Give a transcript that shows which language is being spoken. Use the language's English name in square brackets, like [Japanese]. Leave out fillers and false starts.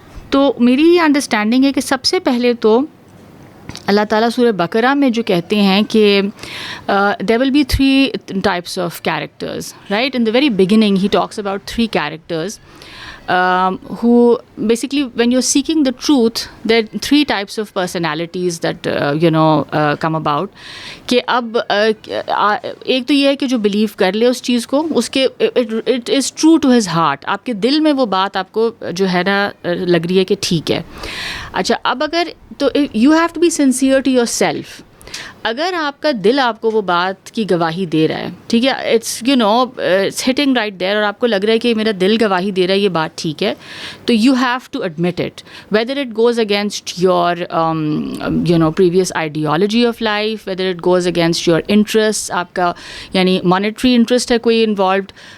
[Urdu] تو میری یہ انڈرسٹینڈنگ ہے کہ سب سے پہلے تو اللہ تعالیٰ سورہ بقرہ میں جو کہتے ہیں کہ [English] there will be 3 types of characters, right? In the very beginning he talks about 3 characters who basically when you're seeking the truth there are 3 types of personalities that come about. [Urdu] کہ اب ایک تو یہ ہے کہ جو بلیو کر لے اس چیز کو, اس کے [English] it is true to his heart, [Urdu] آپ کے دل میں وہ بات آپ کو جو ہے نا لگ رہی ہے کہ ٹھیک ہے. اچھا اب اگر تو [English] You have to be sincere to yourself. [Urdu] اگر آپ کا دل آپ کو وہ بات کی گواہی دے رہا ہے, ٹھیک ہے, [English] it's hitting right there, [Urdu] اور آپ کو لگ رہا ہے کہ میرا دل گواہی دے رہا ہے یہ بات ٹھیک ہے, تو [English] you have to admit it whether it goes against your previous ideology of life, whether it goes against your interest, [Urdu] آپ کا یعنی مانیٹری انٹرسٹ ہے کوئی انوالوڈ.